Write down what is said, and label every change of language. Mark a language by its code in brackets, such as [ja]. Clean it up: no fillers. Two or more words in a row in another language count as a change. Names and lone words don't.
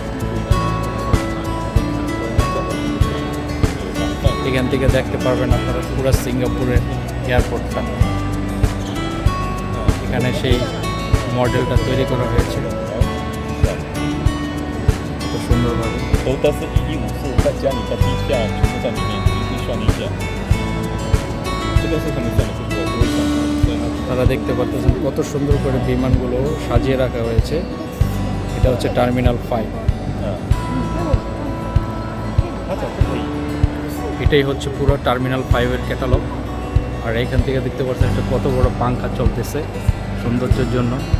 [bn] এখান থেকে দেখতে পারবেন আপনারা পুরো সিঙ্গাপুরের এয়ারপোর্টটা। এখানে সেই মডেলটা তৈরি করা হয়েছিল খুব সুন্দরভাবে। [zh] 都是1154，再加你的机票，全部在里面，你可以算一下。 [bn] তারা দেখতে পাচ্ছেন কত সুন্দর করে বিমানগুলো সাজিয়ে রাখা হয়েছে। এটা হচ্ছে টার্মিনাল 5। এটাই হচ্ছে পুরো টার্মিনাল 5-এর ক্যাটালগ। আর এখান থেকে দেখতে পাচ্ছেন একটা কত বড় পাঙ্খা চলতেছে সৌন্দর্যের জন্য।